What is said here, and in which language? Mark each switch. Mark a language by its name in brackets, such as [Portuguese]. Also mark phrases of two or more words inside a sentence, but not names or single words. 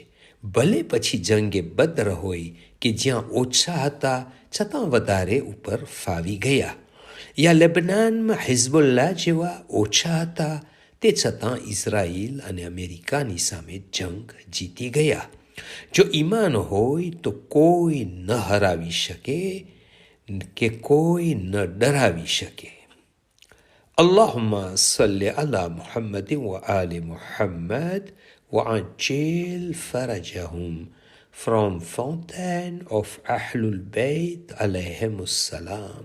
[Gujarati] ભલે પછી જંગે બદ્ર હોય કે જ્યાં ઓછા હતા છતાં વધારે ઉપર ફાવી ગયા, યા લેબનાનમાં હિઝબુલ્લાહ જેવા ઓછા હતા તે છતાં ઇઝરાયલ અને અમેરિકાની સામે જંગ જીતી ગયા. જો ઈમાન હોય તો કોઈ ન હરાવી શકે કે કોઈ ન ડરાવી શકે. [Arabic] اللهم صل على محمد وآل محمد وعجل فرجهم. [English] From Fountain of Ahlul Bayt [Arabic] عليهم السلام.